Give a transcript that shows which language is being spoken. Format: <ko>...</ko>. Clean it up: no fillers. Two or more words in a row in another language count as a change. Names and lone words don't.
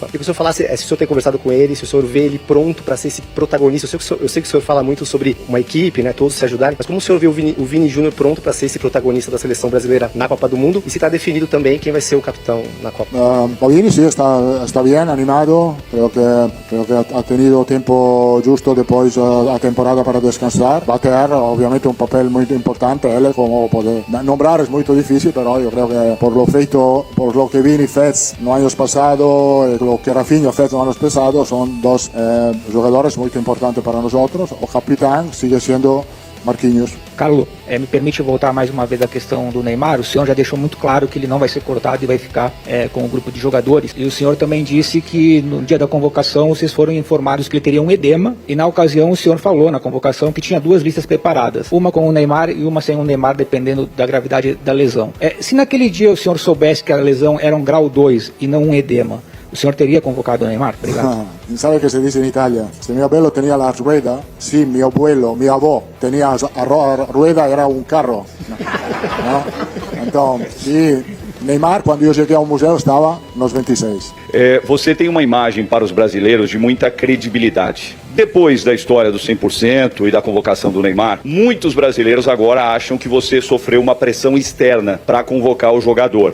<pt>E que o senhor falasse, se o senhor tem conversado com ele, se o senhor vê ele pronto para ser esse protagonista. Eu sei que o senhor fala muito sobre uma equipe, né, todos se ajudarem, mas como o senhor vê o Vini Júnior pronto para ser esse protagonista da seleção brasileira na Copa do Mundo? E se está definido também quem vai ser o capitão na Copa? O Vini sí, está bem, animado.</pt> <es>Creo que ha tenido tempo justo depois a temporada para descansar. Va a tener obviamente un papel muy importante. Él, como poder nombrar, es muy difícil, pero yo creo que por lo feito, por lo que Vini</es> <pt>fez no</pt> <es>años pasados y lo que Rafinha</es> <pt>fez no</pt> <es>años pasados, son 2 jugadores muy importantes para nosotros. O capitán sigue siendo Marquinhos.</es> <pt>Carlos, me permite voltar mais uma vez à questão do Neymar. O senhor já deixou muito claro que ele não vai ser cortado e vai ficar com o grupo de jogadores. E o senhor também disse que no dia da convocação vocês foram informados que ele teria um edema. E na ocasião o senhor falou na convocação que tinha 2 listas preparadas. Uma com o Neymar e uma sem o Neymar, dependendo da gravidade da lesão. Se naquele dia o senhor soubesse que a lesão era um grau 2 e não um edema, o senhor teria convocado o Neymar? Obrigado.</pt> <es>¿Sabe o que se dice en Italia? Si mi abuelo tenía la rueda, si mi abuelo, mi avó tenía a rueda, era un carro. ¿No? Entonces, sí,</es> <pt>Neymar, quando eu cheguei ao museu, estava nos 26. Você tem uma imagem para os brasileiros de muita credibilidade. Depois da história do 100% e da convocação do Neymar, muitos brasileiros agora acham que você sofreu uma pressão externa para convocar o jogador.</pt>